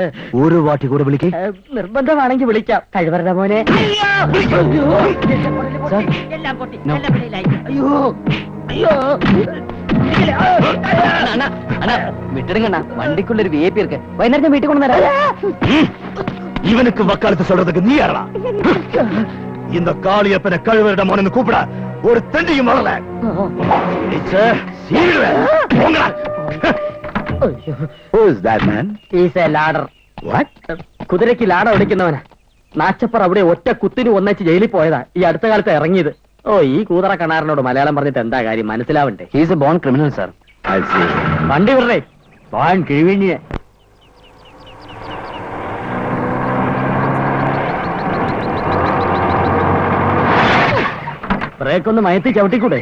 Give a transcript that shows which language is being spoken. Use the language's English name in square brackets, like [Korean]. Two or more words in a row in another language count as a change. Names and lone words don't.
[Malayalam] ഒരു വാട്ടി കൂടെ വിളിക്കേ. നിർബന്ധമാണെങ്കിൽ വിളിക്കാം. കഴിവരുടെ മോനെ. വിട്ടിടുങ്ങണ്ണ, വണ്ടിക്കുള്ളൊരു VIP ഇருக்கு. വൈകുന്നേരം വീട്ടിൽ കൊണ്ടുവരാം. [Tamil] இவனுக்கு வக்காலத்து சொல்றதுக்கு நீ யாரா? இந்த காளியப்பனை கழுவரிட மோனன்னு கூப்பிட ஒரு தண்டியும் வரல. [English] Who is that man? He's a ladder. What? [Malayalam] കുതിരയ്ക്ക് ലാട ഒടിക്കുന്നവനാ. നാച്ചപ്പർ അവിടെ ഒറ്റ കുത്തിന് ഒന്നിച്ച് ജയിലിൽ പോയതാ. ഈ അടുത്ത കാലത്ത് ഇറങ്ങിയത്. ഈ കൂതറ കണാറിനോട് മലയാളം പറഞ്ഞിട്ട് എന്താ കാര്യം? മനസ്സിലാവണ്ടേ? [English] He's a born criminal sir. [Malayalam] വണ്ടി വിടേ വാൻ കിഴിഞ്ഞ്. ബ്രേക്ക് ഒന്ന് മയത്തി ചവിട്ടിക്കൂടെ?